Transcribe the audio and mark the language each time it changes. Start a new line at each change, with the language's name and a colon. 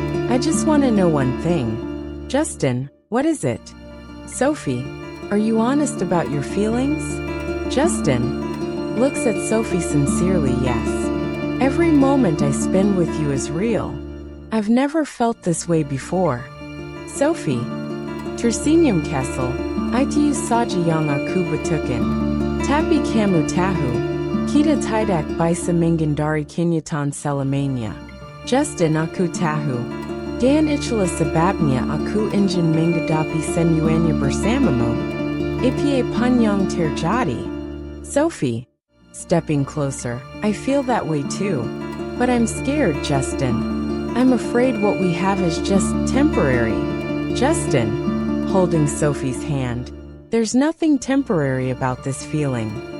English: I just want to know one thing." Justin, "What is it?" Sophie, "Are you honest about your feelings?" Justin looks at Sophie sincerely. "Yes. Every moment I spend with you is real. I've never felt this way before."
Indonesian: Sophie, "Tersinyam Kessel, itu saja yang aku butuhkan. Tapi kamu tahu, kita tidak bisa menghindari kenyataan selamanya." Justin, "Aku tahu. Dan itulah sebabnya aku ingin menghadapi semuanya bersamamu. Apa pun yang terjadi."
English: Sophie, stepping closer, "I feel that way too. But I'm scared, Justin. I'm afraid what we have is just temporary." Justin, holding Sophie's hand, "There's nothing temporary about this feeling."